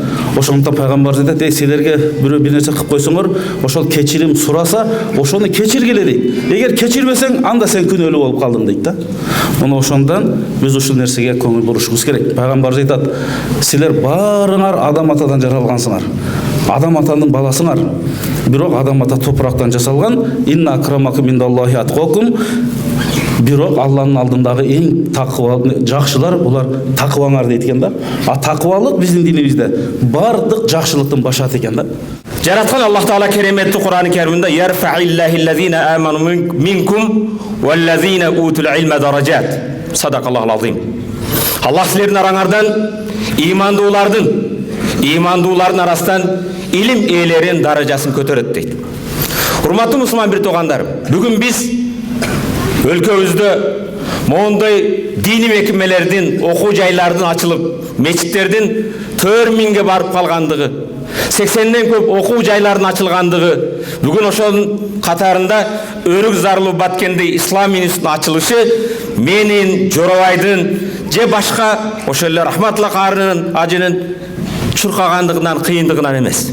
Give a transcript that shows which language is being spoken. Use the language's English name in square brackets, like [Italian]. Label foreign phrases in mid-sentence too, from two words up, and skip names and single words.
[Kyrgyz] Ошондуктан пайгамбарыбыз айтат: "Эй, силерге бирөө бир нерсе кылып койсоңор, ошол кечирим сураса, ошону кечиргиле" дейт. Эгер кечирбесең, анда сен күнөөлүү болуп калдың дейт да. Мына ошондон биз ушул нерсеге көңүл бурушубуз керек. Пайгамбарыбыз айтат: "Силер баарыңар адам атадан жаралгансыңар. Адам атанын баласыңар. Бирок адам ата топурактан жасалган. [Arabic] إن أكرمكم عند الله أتقاكم. [Kyrgyz] Бирок Алланын алдындагы эң такыва жакшылар булар такыбаңар" дейт экен да. А такыбалык биздин динибизде бардык жакшылыктын башаты экен да. Жараткан Аллах Таала кереметти Кур'ан-ы Керимде [Arabic] "يرفع الله الذين آمنوا منكم والذين أوتوا العلم درجات". صدق الله العظيم. [Kyrgyz] Аллах силердин араңардан имандуулардын арасынан илим ээлерин даражасын көтөрөт дейт. Урматтуу мусулман бир туугандар, бүгүн биз өлкөбүздө моундай дини мекемелердин, окуу жайлардын ачылып, мечиттердин 4000ге барып калгандыгы, 80ден көп окуу жайлардын ачылгандыгы, бүгүн ошонун катарында Өрүк Зарлуу Баткенде ислам институтунун ачылышы менин, Жоробайдын же башка ошол эле Рахматулла Карынын ажынын чуркагандыгынан, кыйындыгынан эмес.